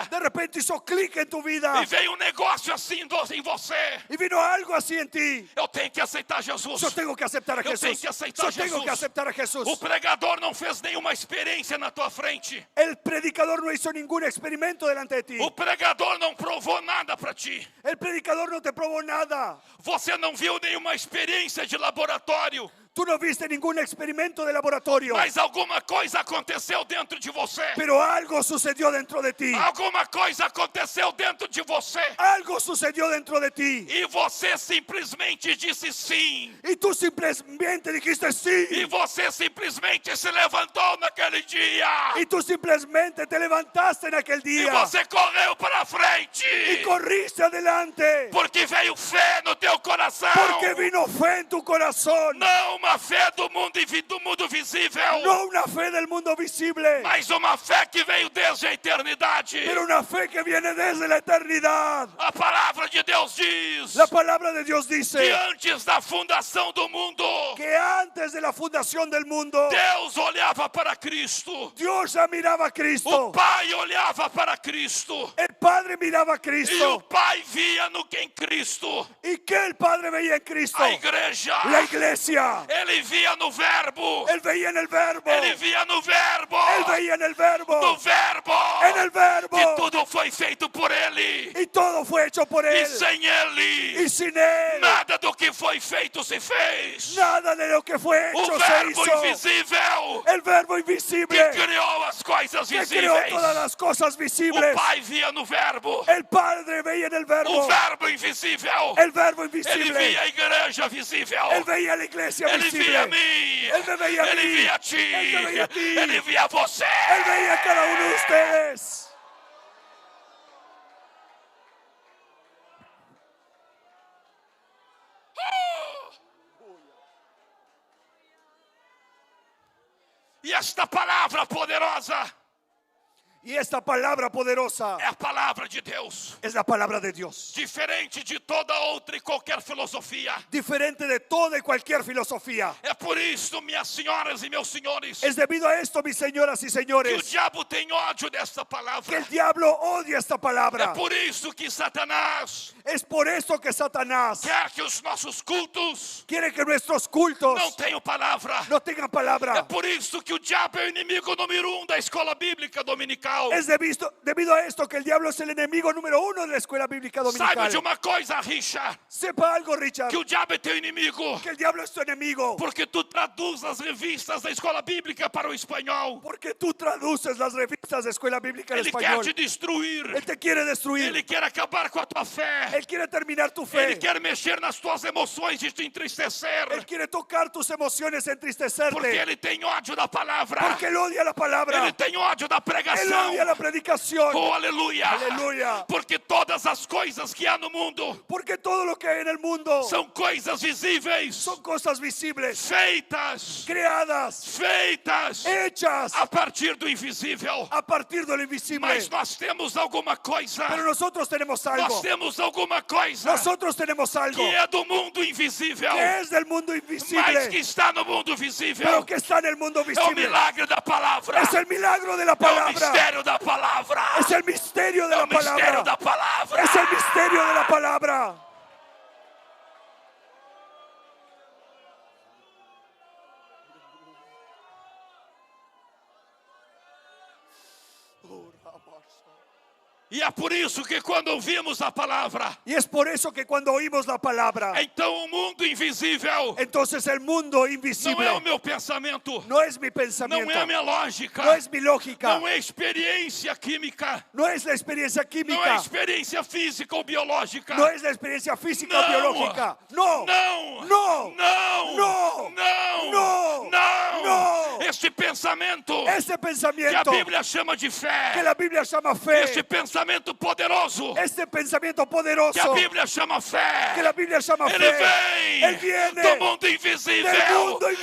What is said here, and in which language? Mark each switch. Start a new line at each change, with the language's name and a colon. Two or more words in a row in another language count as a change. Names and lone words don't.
Spanish: De repente hizo clic en tu vida
Portuguese: E veio um negócio assim em você.
Spanish: y vino algo así en ti.
Portuguese: Eu tenho que aceitar Jesus.
Spanish: Yo tengo que aceptar a
Portuguese: Eu tenho
Spanish: Jesús.
Portuguese: que aceitar
Spanish: Yo tengo
Portuguese: Jesus.
Spanish: que aceptar a Jesús.
Portuguese: O pregador não fez nenhuma experiência na tua frente.
Spanish: El predicador no hizo ningún experimento delante de ti.
Portuguese: O pregador não provou nada para ti.
Spanish: El predicador no te probó nada.
Portuguese: Você não viu nenhuma experiência de laboratório.
Spanish: Tú no viste ningún experimento de laboratorio.
Portuguese: Mas alguma coisa aconteceu dentro de você.
Spanish: Pero algo sucedió dentro de ti.
Portuguese: Alguma coisa aconteceu dentro de você.
Spanish: Algo sucedió dentro de ti.
Portuguese: E você simplesmente disse sim.
Spanish: Y tú simplemente dijiste sí.
Portuguese: E você simplesmente se levantou naquele dia.
Spanish: Y tú simplemente te levantaste en aquel
Portuguese: E
Spanish: día.
Portuguese: você correu para frente.
Spanish: Y corriste adelante.
Portuguese: Porque veio fé no teu coração.
Spanish: Porque vino fe en tu corazón.
Portuguese: Não uma uma fé do mundo visível,
Spanish: no una fe del mundo visible,
Portuguese: mas uma fé que veio desde a eternidade.
Spanish: pero una fe que viene desde la eternidad.
Portuguese: A palavra de Deus diz
Spanish: La palabra de Dios
Portuguese: que
Spanish: dice
Portuguese: antes da fundação do mundo,
Spanish: que antes de la fundación del mundo,
Portuguese: Deus olhava para Cristo,
Spanish: Dios ya miraba a
Portuguese: o
Spanish: Cristo,
Portuguese: Pai olhava para Cristo,
Spanish: el Padre miraba a
Portuguese: e o
Spanish: Cristo.
Portuguese: Pai via em Cristo
Spanish: ¿Y qué el Padre veía en Cristo?
Portuguese: a igreja.
Spanish: La iglesia.
Portuguese: Ele via no verbo,
Spanish: Él veía en el verbo.
Portuguese: ele via no verbo,
Spanish: Él veía en el verbo.
Portuguese: no verbo,
Spanish: En el verbo.
Portuguese: que tudo foi feito por ele,
Spanish: Y todo fue hecho por
Portuguese: e
Spanish: Él.
Portuguese: sem ele
Spanish: Y sin Él,
Portuguese: nada do que foi feito se fez.
Spanish: nada de lo que fue
Portuguese: O
Spanish: hecho se
Portuguese: verbo
Spanish: hizo.
Portuguese: invisível
Spanish: El verbo
Portuguese: que
Spanish: invisible
Portuguese: criou as coisas
Spanish: que creó
Portuguese: visíveis.
Spanish: todas las cosas
Portuguese: O
Spanish: visibles.
Portuguese: Pai via no verbo,
Spanish: El Padre veía en el
Portuguese: o
Spanish: verbo.
Portuguese: verbo invisível.
Spanish: El verbo
Portuguese: Ele
Spanish: invisible.
Portuguese: via a igreja visível.
Spanish: Él veía la iglesia
Portuguese: Ele via a
Spanish: visible.
Portuguese: mim. Ele me veia a Ele mim. via a ti. Ele me veia a ti. Ele via a você.
Spanish: Él veía a cada uno de ustedes.
Portuguese: E esta palavra poderosa
Spanish: Y esta palabra poderosa
Portuguese: é a palavra de Deus.
Spanish: es la palabra de Dios.
Portuguese: Diferente de toda outra e qualquer filosofia.
Spanish: Diferente de toda y cualquier filosofía.
Portuguese: É por isso, minhas senhoras e meus senhores,
Spanish: Es debido a esto, mis señoras y
Portuguese: que o
Spanish: señores,
Portuguese: diabo tem ódio desta
Spanish: que
Portuguese: palavra.
Spanish: el diablo odia esta
Portuguese: É
Spanish: palabra.
Portuguese: por isso que Satanás
Spanish: Es por eso que Satanás
Portuguese: quer que os nossos cultos
Spanish: quiere que nuestros cultos
Portuguese: não tenham palavra.
Spanish: no tengan
Portuguese: É
Spanish: palabra.
Portuguese: por isso que o diabo é o inimigo número 1 da escola bíblica dominical.
Spanish: Es debido a esto que el diablo es el enemigo número 1 de la escuela bíblica
Portuguese: Saiba de
Spanish: dominical.
Portuguese: uma coisa, Richard,
Spanish: Sepa algo, Richard,
Portuguese: que o diabo é teu inimigo,
Spanish: que el diablo es tu enemigo.
Portuguese: porque tu traduz as revistas da escola bíblica para o espanhol.
Spanish: Porque tú traduces las revistas de escuela bíblica en
Portuguese: Ele quer
Spanish: español.
Portuguese: te destruir.
Spanish: Él te quiere destruir.
Portuguese: Ele quer acabar com a tua fé.
Spanish: Él quiere terminar tu
Portuguese: Ele
Spanish: fe.
Portuguese: quer mexer nas tuas emoções e te entristecer.
Spanish: Él quiere tocar tus emociones,
Portuguese: Porque
Spanish: entristecerte.
Portuguese: ele tem ódio da palavra.
Spanish: Porque él odia la palabra.
Portuguese: Ele tem ódio da
Spanish: Él
Portuguese: pregação.
Spanish: odia la predicación.
Portuguese: Oh, aleluia. Aleluia. Porque todas as coisas que há no mundo
Spanish: Porque todo lo que hay en el mundo
Portuguese: são coisas visíveis,
Spanish: son cosas visibles,
Portuguese: feitas,
Spanish: creadas, hechas
Portuguese: a partir do invisível.
Spanish: a partir de lo invisible.
Portuguese: Mas nós temos alguma coisa.
Spanish: Pero nosotros tenemos
Portuguese: Nós
Spanish: algo.
Portuguese: temos alguma coisa
Spanish: Nosotros tenemos algo
Portuguese: que é do mundo invisível,
Spanish: que es del mundo
Portuguese: mas que
Spanish: invisible,
Portuguese: está no mundo visível.
Spanish: pero que está en el mundo
Portuguese: É o
Spanish: visible.
Portuguese: milagre da palavra.
Spanish: Es el milagro de la
Portuguese: É o
Spanish: palabra.
Portuguese: mistério da palavra.
Spanish: Es el misterio de
Portuguese: É
Spanish: la
Portuguese: o mistério
Spanish: palabra.
Portuguese: da palavra.
Spanish: Es el misterio de la palabra.
Portuguese: E é por isso que quando ouvimos a palavra,
Spanish: Y es por eso que cuando oímos la palabra,
Portuguese: então o mundo invisível
Spanish: entonces el mundo
Portuguese: não é o
Spanish: invisible
Portuguese: meu pensamento,
Spanish: no es mi
Portuguese: não
Spanish: pensamiento,
Portuguese: é a minha lógica,
Spanish: no es mi lógica,
Portuguese: não é experiência química,
Spanish: no es la experiencia
Portuguese: não é
Spanish: química,
Portuguese: experiência física ou biológica.
Spanish: no es la experiencia física o
Portuguese: Não.
Spanish: biológica. No,
Portuguese: Não,
Spanish: no,
Portuguese: não,
Spanish: no,
Portuguese: não,
Spanish: no,
Portuguese: não.
Spanish: no.
Portuguese: Este pensamento
Spanish: ese
Portuguese: que a
Spanish: pensamiento
Portuguese: Bíblia chama de fé,
Spanish: que la Biblia llama
Portuguese: este
Spanish: fe,
Portuguese: pensamento poderoso
Spanish: este pensamiento
Portuguese: que a
Spanish: poderoso
Portuguese: Bíblia chama fé,
Spanish: que la Biblia llama
Portuguese: ele
Spanish: fe,
Portuguese: vem
Spanish: Él viene
Portuguese: do mundo invisível.
Spanish: del mundo